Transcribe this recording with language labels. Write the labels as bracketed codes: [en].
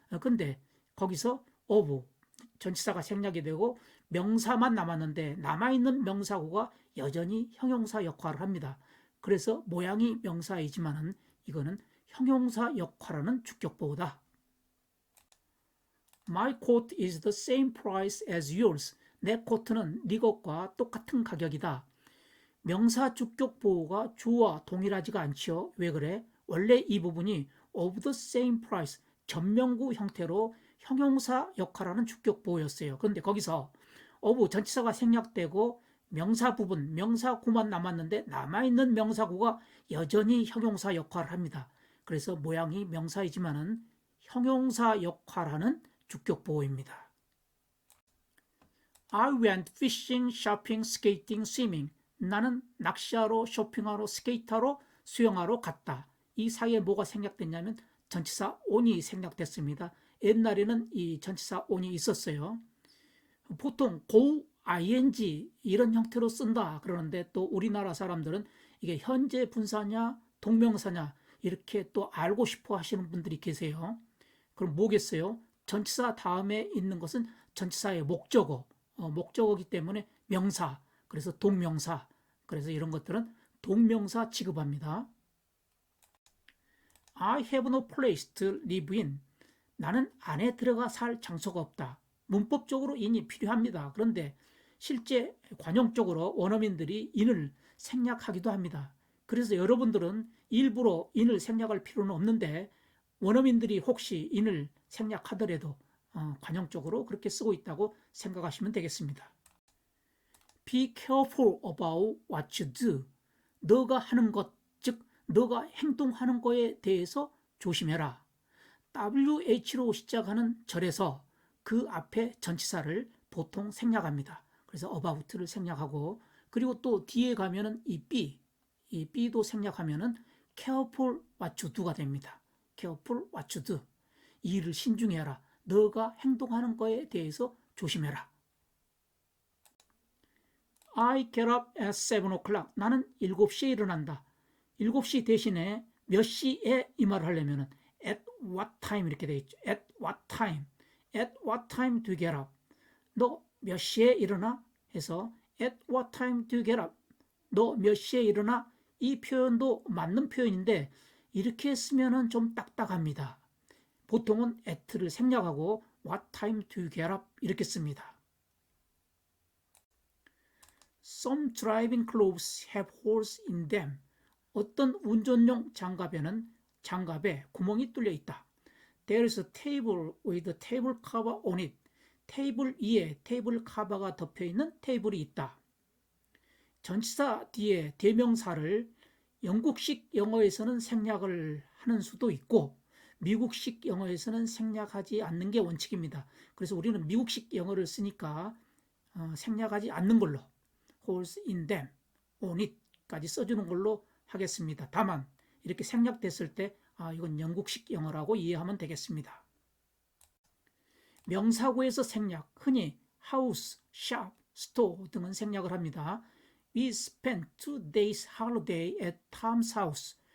[ko] 근데 거기서 of, 전치사가 생략이 되고 명사만 남았는데 남아있는 명사구가 여전히 형용사 역할을 합니다. 그래서 모양이 명사이지만 이거는 형용사 역할하는 주격보호다. [en] My coat is the same price as yours. [ko] 내 코트는 네 것과 똑같은 가격이다. 명사 주격보호가 주어와 동일하지가 않죠. 왜 그래? 원래 이 부분이 [en] of the same price, [ko] 전명구 형태로 형용사 역할하는 주격보호였어요. 그런데 거기서 of 전치사가 생략되고 명사 부분, 명사구만 남았는데 남아있는 명사구가 여전히 형용사 역할을 합니다. 그래서 모양이 명사이지만은 형용사 역할하는 주격보호입니다. [en] I went fishing, shopping, skating, swimming. [ko] 나는 낚시하러, 쇼핑하러, 스케이트하러, 수영하러 갔다. 이 사이에 뭐가 생략됐냐면 전치사 on이 생략됐습니다. 옛날에는 이 전치사 on이 있었어요. 보통 go, ing 이런 형태로 쓴다 그러는데 또 우리나라 사람들은 이게 현재 분사냐 동명사냐 이렇게 또 알고 싶어 하시는 분들이 계세요. 그럼 뭐겠어요? 전치사 다음에 있는 것은 전치사의 목적어, 목적어기 때문에 명사, 그래서 동명사, 그래서 이런 것들은 동명사 취급합니다. [en] I have no place to live in. [ko] 나는 안에 들어가 살 장소가 없다. 문법적으로 in이 필요합니다. 그런데 실제 관용적으로 원어민들이 in을 생략하기도 합니다. 그래서 여러분들은 일부러 in을 생략할 필요는 없는데 원어민들이 혹시 in을 생략하더라도 관용적으로 그렇게 쓰고 있다고 생각하시면 되겠습니다. [en] Be careful about what you do. [ko] 너가 하는 것, 즉 너가 행동하는 거에 대해서 조심해라. WH로 시작하는 절에서 그 앞에 전치사를 보통 생략합니다. 그래서 about를 생략하고 그리고 또 뒤에 가면은 이 B도 생략하면은 [en] careful what you do [ko] 가 됩니다. [en] careful what you do. [ko] 이 일을 신중해라. 너가 행동하는 거에 대해서 조심해라. [en] I get up at 7 o'clock. [ko] 나는 7시에 일어난다. 7시 대신에 몇 시에 이 말을 하려면 at what time 이렇게 되어 있죠. [en] at what time. at what time do you get up? [ko] 너 몇 시에 일어나? 해서 [en] at what time do you get up? [ko] 너 몇 시에 일어나? 이 표현도 맞는 표현인데 이렇게 쓰면 좀 딱딱합니다. 보통은 at를 생략하고 [en] what time do you get up? [ko] 이렇게 씁니다. [en] Some driving clothes have holes in them. [ko] 어떤 운전용 장갑에는 장갑에 구멍이 뚫려 있다. [en] There is a table with a table cover on it. [ko] 테이블 위에 테이블 커버가 덮여 있는 테이블이 있다. 전치사 뒤에 대명사를 영국식 영어에서는 생략을 하는 수도 있고 미국식 영어에서는 생략하지 않는 게 원칙입니다. 그래서 우리는 미국식 영어를 쓰니까 생략하지 않는 걸로 [en] holes in them, on it [ko] 까지 써주는 걸로 하겠습니다. 다만 이렇게 생략됐을 때 이건 영국식 영어라고 이해하면 되겠습니다. 명사구에서 생략, 흔히 house, shop, store 등은 생략을 합니다. [en] We spent 2 days holiday at Tom's house.